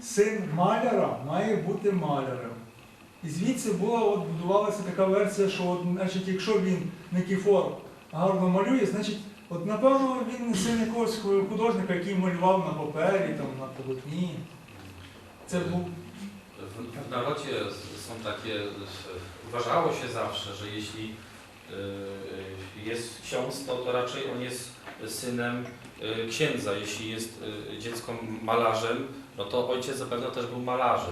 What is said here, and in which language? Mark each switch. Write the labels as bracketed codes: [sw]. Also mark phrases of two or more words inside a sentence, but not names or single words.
[uk] син маляра має бути малярем. І звідси будувалася така версія, що значить, якщо він Никіфор гарно малює, значить, напевно, він син якогось художника, який малював на папері, там, на полотні. Це був... [pl] W narodzie są takie, uważało się zawsze, że jeśli jest ksiądz, to raczej on jest synem księdza. Jeśli jest dziecko malarzem, no to ojciec zapewne też był malarzem.